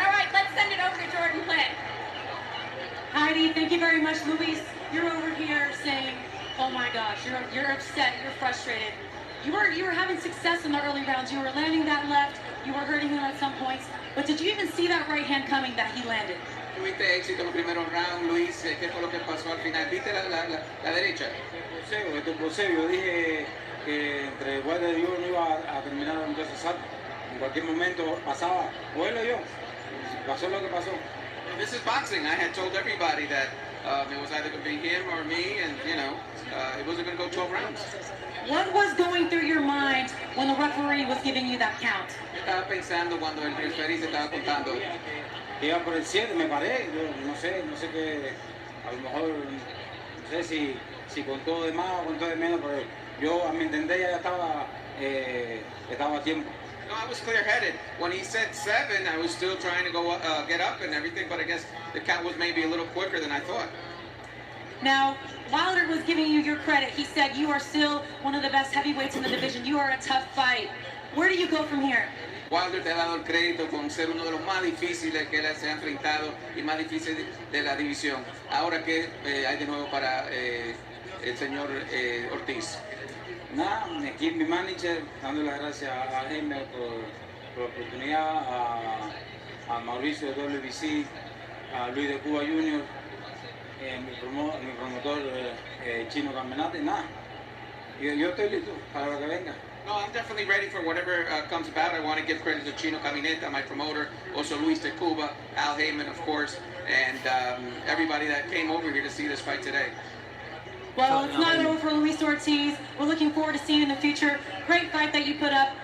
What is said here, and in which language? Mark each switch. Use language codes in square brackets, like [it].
[en] All right, let's send it over to Jordan Plant. Heidi, thank you very much. Luis, you're over here saying, oh my gosh, you're upset, you're frustrated. You were having success in the early rounds. You were landing that left. You were hurting him at some points. But did you even see that right hand coming that he landed? [es] Tuviste éxito en los primeros rounds, Luis. ¿Qué fue lo que pasó al final? ¿Viste la derecha? Esto es poseo. Yo dije que entre Wilder y yo no iba a terminar en dos asaltos. En cualquier momento pasaba, o él o yo. Pasó lo que pasó. [en] this is boxing. I had told everybody that it was either going to be him or me, and it wasn't going to go 12 rounds. What was going through your mind when the referee was giving you that count? [es] ¿Qué estaba pensando cuando el referee se estaba contando? Iba por el 7, me paré, no sé qué, a lo mejor, no sé si contó de más o contó de menos, pero yo a mi entender ya estaba a tiempo. [en] No, I was clear-headed. When he said 7, I was still trying to go get up and everything, but I guess the count was maybe a little quicker than I thought. Now, Wilder was giving you your credit. He said you are still one of the best heavyweights in the division. You are a tough fight. Where do you go from here? [es] Wilder te ha dado el crédito con ser uno de los más difíciles que él se ha enfrentado y más difíciles de la división. Ahora, ¿qué hay de nuevo para el señor Ortiz? Nada, aquí mi manager, dando las gracias a Jaime por la oportunidad, a Mauricio de WBC, a Luis de Cuba Jr., mi promotor Chino Campeonato, nada. Yo estoy listo para lo que venga. [en] No, I'm definitely ready for whatever comes about. I want to give credit to Chino Camineta, my promoter, also Luis de Cuba, Al Heyman, of course, and everybody that came over here to see this fight today. Well, it's not over for Luis Ortiz. We're looking forward to seeing in the future. Great fight that you put up.